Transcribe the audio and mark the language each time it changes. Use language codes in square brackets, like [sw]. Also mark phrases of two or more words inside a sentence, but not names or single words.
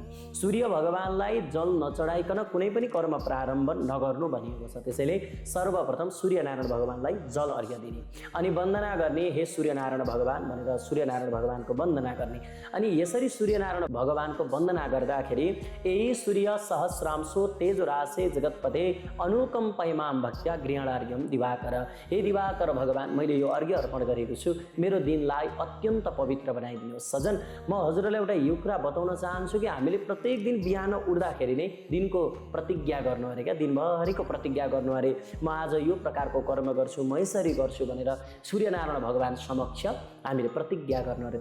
[ne] सूर्य भगवानलाई जल नचढाइकन कुनै पनि कर्म प्रारम्भ नगर्नु भनिएको छ। त्यसैले सर्वप्रथम सूर्यनारायण भगवानलाई जल अर्घ्य दिने अनि वन्दना गर्ने, हे सूर्यनारायण भगवान भनेर सूर्यनारायण भगवानको वन्दना गर्ने। अनि यसरी सूर्यनारायण भगवानको वन्दना गर्दाखेरि यही [sa] सूर्य सहस्रांशो तेजोराशे जगतपते अनुकम्पयमां भक्त्या गृहणार्घ्यं दिवाकर। [ne] हे दिवाकर भगवान, मैले यो अर्घ्य अर्पण गरेको छु, मेरो दिनलाई अत्यन्त पवित्र बनाइदिनुहोस्। सजन, म हजुरलाई एउटा यो कुरा बताउन चाहन्छु कि हामीले प्रत्येक दिन बिहान उठ्दाखेरि नै दिनको प्रतिज्ञा गर्नु अरे क्या, दिनभरिको प्रतिज्ञा गर्नु अरे, म आज यो प्रकारको कर्म गर्छु, म यसरी गर्छु भनेर सूर्यनारायण भगवान समक्ष हामीले प्रतिज्ञा गर्नु अरे।